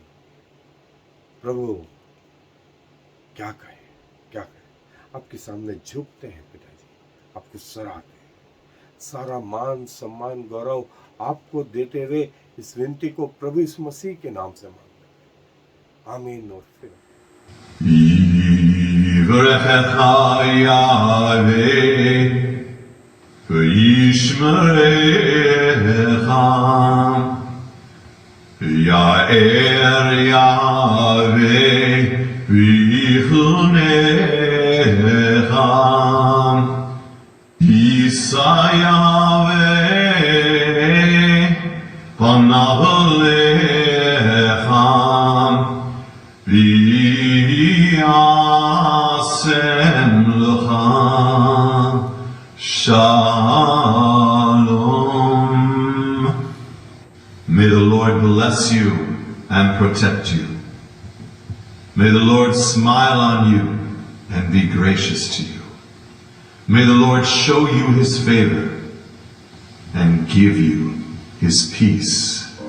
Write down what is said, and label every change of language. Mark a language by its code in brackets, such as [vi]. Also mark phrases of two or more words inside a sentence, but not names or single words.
[hi] प्रभु क्या कहें, क्या कहें। आपके सामने झुकते हैं पिताजी, आपको सराहते हैं। सारा मान, सम्मान, गौरव आपको देते हुए इस विनती को प्रभु यीशु मसीह के नाम से मांगते हैं। आमीन। और फिर [he] יאר יהוה ויחנך ישא יהוה פניו לך וישם לך שלום. [en] May the Lord bless you and protect you. May the Lord smile on you and be gracious to you. May the Lord show you his favor and give you his peace.